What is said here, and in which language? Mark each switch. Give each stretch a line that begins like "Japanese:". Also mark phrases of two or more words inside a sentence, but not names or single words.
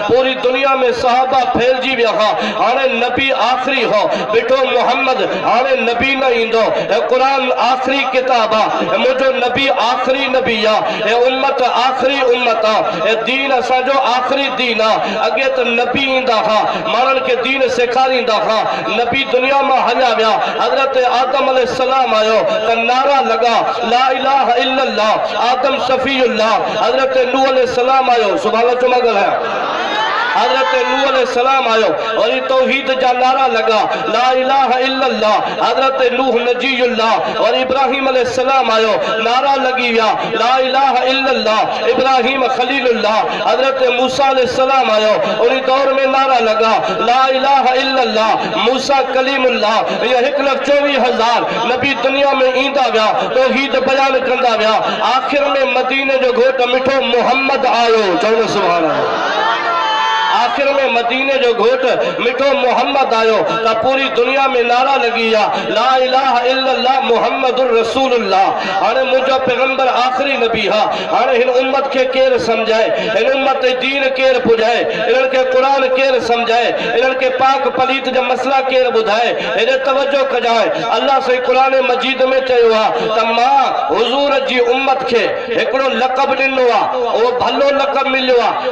Sindhi: पूरी दुनिया में सहाबा फैलिजी विया। हाणे नबी आख़िरी हो, ॾिठो मोहम्मद हाणे नबी न ईंदो, ऐं क़ुरान आख़िरी किताब आहे, ऐं मुंहिंजो नबी आख़िरी नबी आहे, ऐं उम्मत आख़िरी उम्मत आहे, ऐं दीन असांजो आख़िरी दीन आहे। अॻे त नबी ईंदा हुआ, माण्हुनि खे दीन सेखारींदा हुआ, नबी दुनिया में हलिया विया। हज़रत आदम अलैहिस्सलाम आयो त नारा लगा
Arabic: لا إله إلا الله,
Sindhi: आदम शफीउल्लाह। हज़रत नूह अलैहिस्सलाम आयो,
Arabic: سبحان الله
Sindhi: चुमा ॻाल्हायां, हज़रत नूह अलैहिस्सलाम आयो, वरी तौहीद जा नारा लगा
Arabic: لا إله إلا الله,
Sindhi: हज़रत नूह नजीयुल्लाह। और इब्राहिम अलैहिस्सलाम आयो, नारा लगी विया
Arabic: لا إله إلا الله,
Sindhi: इब्राहिम खलीलुल्लाह। हज़रत मूसा अलैहिस्सलाम आयो, उन दौर में नारा लगा
Arabic: لا إله إلا الله,
Sindhi: मूसा कलीमुल्लाह। ये 1,24,000 नबी दुनिया में ईंदा विया, तौहीद बयान कंदा विया। आखिर में मदीने जो घोट मिठो मोहम्मद आयो, चवो
Arabic: سبحان الله.
Sindhi: आखिर में मदीने जो घोट मिठो मोहम्मद आयो त पूरी दुनिया में नारा लगी विया
Arabic: لا إله إلا الله محمد رسول الله.
Sindhi: हाणे मुंहिंजो पैगंबर आखिरी नबी हा। हाणे हिन उम्मत खे केरु सम्झाए, हिन उम्मत दीन केरु पुॼाए, इन्हनि खे क़ुरान केरु सम्झाए, इन्हनि खे पाक पलीत जा मसला केरु ॿुधाए। हेॾे तवजो कजाए, अल्लाह साईं क़ुरान मजीद में चयो आहे त मां हुज़ूर जी उम्मत खे हिकिड़ो लक़ब ॾिनो आहे, उहो भलो लक़ब मिलियो आहे।